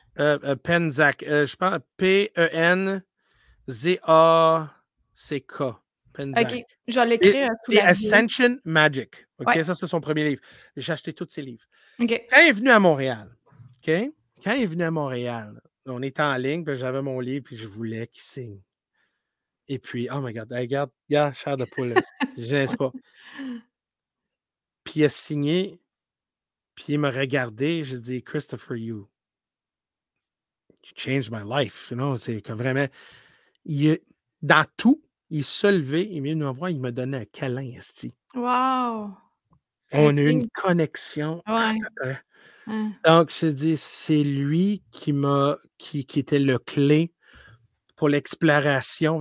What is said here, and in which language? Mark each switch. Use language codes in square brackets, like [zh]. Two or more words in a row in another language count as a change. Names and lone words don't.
[fr] Penczak. Je pense P-E-N-Z-A-C-K. Penczak. OK, je vais l'écrire, sous C'est la vidéo. Ascension Magic. OK, Ouais, ça, c'est son premier livre. J'ai acheté tous ses livres. OK. Quand il est venu à Montréal, OK? Quand il est venu à Montréal, on était en ligne, puis j'avais mon livre, puis je voulais qu'il signe. Et puis, [en] oh my God, [fr] hey, regarde, chair de poule, là. Je ne pas. Puis il a signé, puis il m'a regardé, j'ai dit, [en] Christopher, you changed my life. You know, [fr] c'est que vraiment, dans tout, il s'est levé, il est venu me voir, il m'a donné un câlin, esti. Wow! On a eu une OK. connexion. Ouais. Hein. Donc, je dis, c'est lui qui était le clé pour l'exploration.